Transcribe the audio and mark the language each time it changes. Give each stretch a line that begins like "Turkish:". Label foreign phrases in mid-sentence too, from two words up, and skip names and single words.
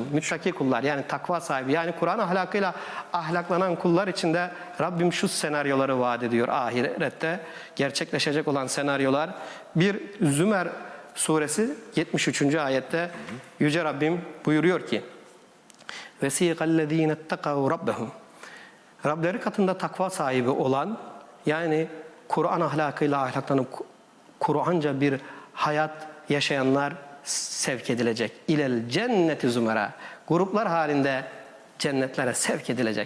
Turkish: Müttaki kullar, yani takva sahibi, yani Kur'an ahlakıyla ahlaklanan kullar için de Rabbim şu senaryoları vaat ediyor ahirette. Gerçekleşecek olan senaryolar. Bir, Zümer suresi 73. ayette Yüce Rabbim buyuruyor ki
Arabic: وَسِيقَ الَّذ۪ينَ اتَّقَوْا رَبَّهُمْ.
Turkish: Rableri katında takva sahibi olan, yani Kur'an ahlakıyla ahlaklanıp Kur'anca bir hayat yaşayanlar sevk edilecek.
Arabic: إلى الجنة زمرا.
Turkish: Gruplar halinde cennetlere sevk edilecek.